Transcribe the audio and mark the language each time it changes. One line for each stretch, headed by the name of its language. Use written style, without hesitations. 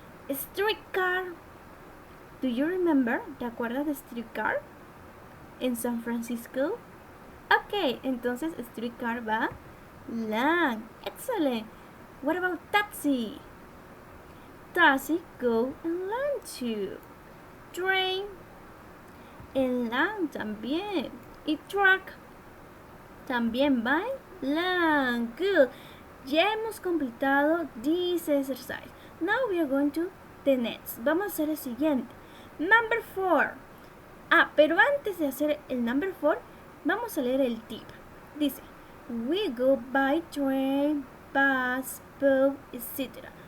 English: Streetcar, do you remember?
Spanish: ¿Te acuerdas de streetcar? En San Francisco. Ok, entonces streetcar va land. Excellent.
English: What about taxi? Taxi go en land too.
Spanish: Train en land también. Y truck también va en land. Good. Ya hemos completado
English: this exercise. Now we are going to the next.
Spanish: Vamos a hacer el siguiente. Number 4. Pero antes de hacer el number 4, vamos a leer el tip.
English: Dice, we go by train, bus, boat, etc.